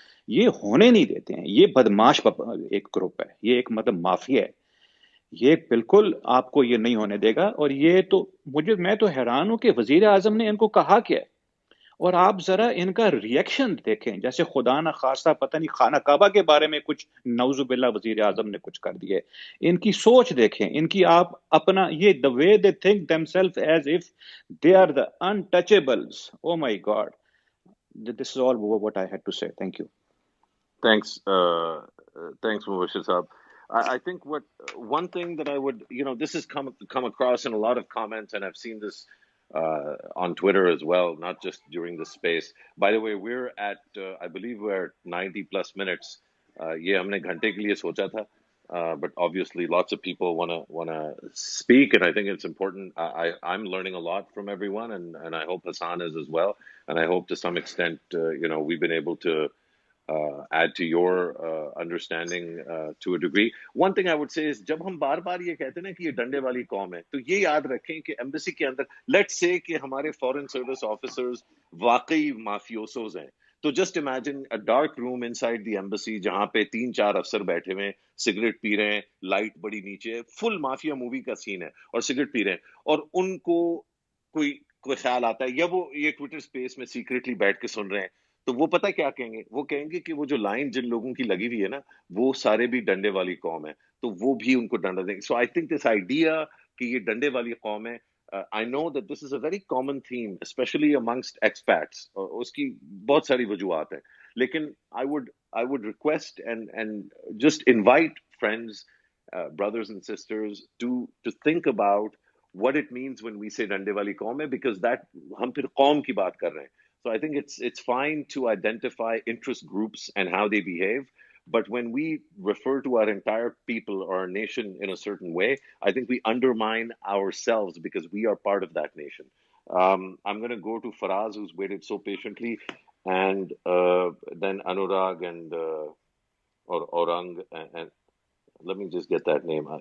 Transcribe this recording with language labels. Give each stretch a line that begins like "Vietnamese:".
Urdu: یہ ہونے نہیں دیتے ہیں. یہ بدماش ایک گروپ ہے، یہ ایک مطلب مافیا ہے. یہ بالکل آپ کو یہ نہیں ہونے دے گا. اور یہ تو میں تو حیران ہوں کہ وزیر اعظم نے ان کو کہا کیا ہے، اور آپ ذرا ان کا ریئیکشن دیکھیں. جیسے خدا نہ خواستہ پتہ نہیں خانہ کعبہ کے بارے میں کچھ نعوذ باللہ وزیر اعظم نے کچھ کر دیا ہے. ان کی سوچ دیکھیں، ان کی آپ اپنا یہ
English: the way they think themselves as if they are the untouchables. Oh my God. This is all what I had to say. Thank you. Thanks, Mubashir Saab. I think one thing that I would, this has come across in a lot of comments, and I've seen this on Twitter as well, not just during the space. By the way, we're at, I believe we're at 90 plus minutes.
Urdu: Ye humne ghante ke liye socha tha,
English: but obviously lots of people wanna speak, and I think it's important. I'm learning a lot from everyone, and I hope Hassan is as well, and I hope to some extent, we've been able to add to your understanding to a degree. One thing I would say is
Urdu: جب ہم بار بار یہ کہتے ہیں نا کہ یہ ڈنڈے والی قوم ہے، تو یہ یاد رکھیں کہ ایمبیسی کے اندر لیٹس سے کہ ہمارے فورن سروس آفیسرز واقعی مافیوسوز ہیں، تو
English: just imagine a dark room inside the embassy
Urdu: جہاں پہ 3-4 افسر بیٹھے ہوئے ہیں، سگریٹ پی رہے ہیں، لائٹ بڑی نیچے ہے، فل مافیا مووی کا سین ہے، اور سگریٹ پی رہے ہیں، اور ان کو کوئی خیال آتا ہے، یا وہ یہ ٹویٹر اسپیس میں سیکریٹلی بیٹھ کے سن رہے ہیں، تو وہ پتہ کیا کہیں گے؟ وہ کہیں گے کہ وہ جو لائن جن لوگوں کی لگی ہوئی ہے نا، وہ سارے بھی ڈنڈے والی قوم ہے، تو وہ بھی ان کو ڈنڈا دیں گے.
English: so I think this idea
Urdu: کہ یہ ڈنڈے والی قوم ہے،
English: I know that this is a very common theme especially amongst expats,
Urdu: اس کی بہت ساری وجوہات ہیں، لیکن
English: I would request and just invite friends, brothers and sisters to think about what it means when we say
Urdu: ڈنڈے والی قوم ہے،
English: because that
Urdu: ہم پھر قوم کی بات کر رہے ہیں.
English: So I think it's fine to identify interest groups and how they behave, but when we refer to our entire people or our nation in a certain way, I think we undermine ourselves because we are part of that nation. I'm going to go to Faraz, who's waited so patiently, and then Anurag and Aurang, and let me just get that name.